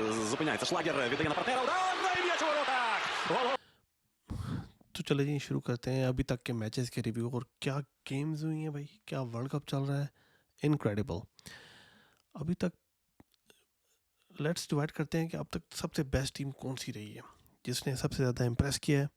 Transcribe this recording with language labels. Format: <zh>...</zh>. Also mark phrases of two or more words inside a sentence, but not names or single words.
<uk>Зупиняється Шлагер, віддає на партнера, удар, і м'яч у воротах! Гол!</uk> <hi>तो चले जी शुरू करते हैं अभी तक के मैचेस के रिव्यू। और क्या गेम्स हुई हैं भाई, क्या वर्ल्ड कप चल रहा है, इनक्रेडिबल। अभी तक</hi> <en>let's divide</en> <hi>करते हैं कि अब तक सबसे</hi> <en>best team</en> <hi>कौन सी रही है, जिसने सबसे ज़्यादा इम्प्रेस किया है।</hi>